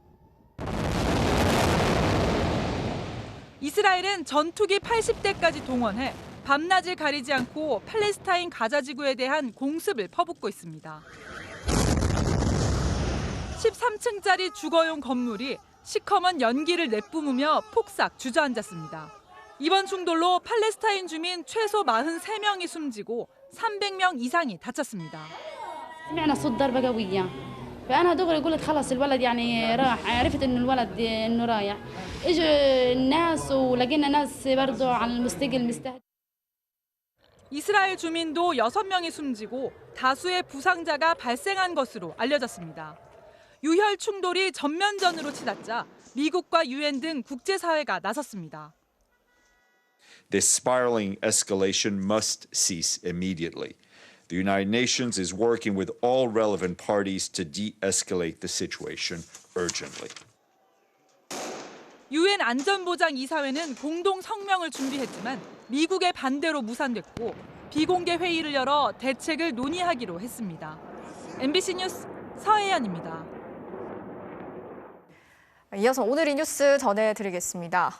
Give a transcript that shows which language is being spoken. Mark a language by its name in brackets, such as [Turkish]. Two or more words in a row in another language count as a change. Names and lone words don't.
[Korean] 이스라엘은 전투기 80대까지 동원해 밤낮을 가리지 않고 팔레스타인 가자 지구에 대한 공습을 퍼붓고 있습니다. 13층짜리 주거용 건물이 시커먼 연기를 내뿜으며 폭삭 주저앉았습니다. 이번 충돌로 팔레스타인 주민 최소 43명이 숨지고 300명 이상이 다쳤습니다. [Arabic] سمعنا صوت ضربة قوية فأنا دغري قلت خلص الولد يعني راح عرفت إنه الولد إنه رايح إجوا الناس ولقينا ناس برضو على المستقل مستهدف. [Korean] 이스라엘 주민도 6명이 숨지고 다수의 부상자가 발생한 것으로 알려졌습니다. 유혈 충돌이 전면전으로 치닫자 미국과 유엔 등 국제사회가 나섰습니다. [English] This spiraling escalation must cease immediately. The United Nations is working with all relevant parties to de-escalate the situation urgently. [Korean] 유엔 안전보장이사회는 공동 성명을 준비했지만 미국의 반대로 무산됐고 비공개 회의를 열어 대책을 논의하기로 했습니다. MBC 뉴스 서혜연입니다. 이어서 오늘 이 뉴스 전해드리겠습니다.